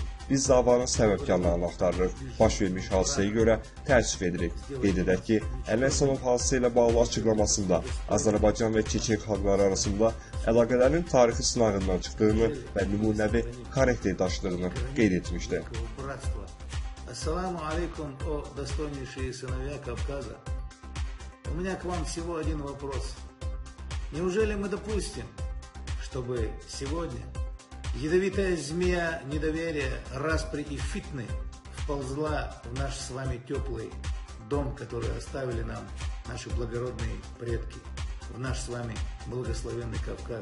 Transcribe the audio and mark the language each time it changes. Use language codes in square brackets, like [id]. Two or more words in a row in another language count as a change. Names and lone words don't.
[az] Biz davanın səbəbkarlarını axtarırıq. Baş vermiş hadisəyə görə təəssüf edirik. Qeyd edək ki, Əli Həsənov hadisə ilə bağlı açıqlamasında Azərbaycan və Çeçen xalqları arasında əlaqələrin tarixi sınağından çıxdığını və nümunəvi xarakter daşıdığını qeyd etmişdi. [ar] السلام عليكم, [ru] о достойнейшие сыновья Кавказа. У меня к вам всего один вопрос. Неужели мы допустим, чтобы сегодня ядовитая змея недоверия, распри и фитны вползла в наш с вами теплый дом, который оставили нам наши благородные предки, в наш с вами благословенный Кавказ?